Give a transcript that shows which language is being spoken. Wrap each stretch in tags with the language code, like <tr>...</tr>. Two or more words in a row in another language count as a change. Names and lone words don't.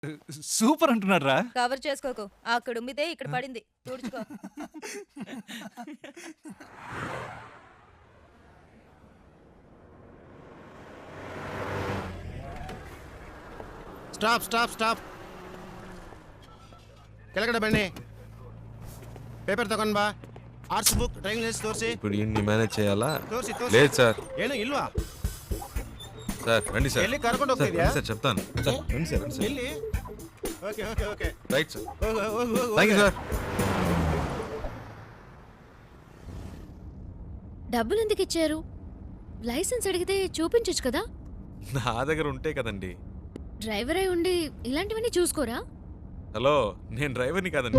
<te>సూపర్ అంటున్నారా? కవర్ చేసుకోకు. అక్కడ ఉమ్మితే ఇక్కడ పడింది. తుడుచుకో.</te> <en>stop stop stop</en> <kn>ಕೆಳಗಡೆ ಬನ್ನಿ. ಪೇಪರ್ ತಗೊಂಡ್ ಬಾ.</kn> <en>arts book drawing list</en> <kn>ತೋರಿಸಿ.</kn> <te>ఇప్పుడు ఇన్ని మేనేజ్ చేయాలా?</te> <kn>ತೋರಿಸಿ</kn> <te>లేదు సార్.</te> <kn>ಏನು ಇಲ್ವಾ?</kn> <te>సార్ రండి సార్.</te> <kn>ಎಲ್ಲಿ ಕರ್ಕೊಂಡು</kn> <te>సార్</te> <kn>ಹೋಗ್ತಿದ್ಯಾ?</kn> <te>రండి సార్ చెప్తాను. సార్ రండి సార్ రండి సార్.</te> <kn>ಎಲ್ಲಿ?</kn> <en>okay okay okay. right sir.</en> <kn>ಹೋಗು ಹೋಗು ಹೋಗು.</kn> <en>thank you sir.</en> <te>డబ్బులు ఎందుకు ఇచ్చారు? లైసెన్స్ అడిగితే చూపించొచ్చు కదా. నా దగ్గర ఉంటే కదండి. డ్రైవర్ అయి ఉండి ఇలాంటివన్నీ చూసుకోరా? హలో, నేను డ్రైవర్ని కాదండి.</te>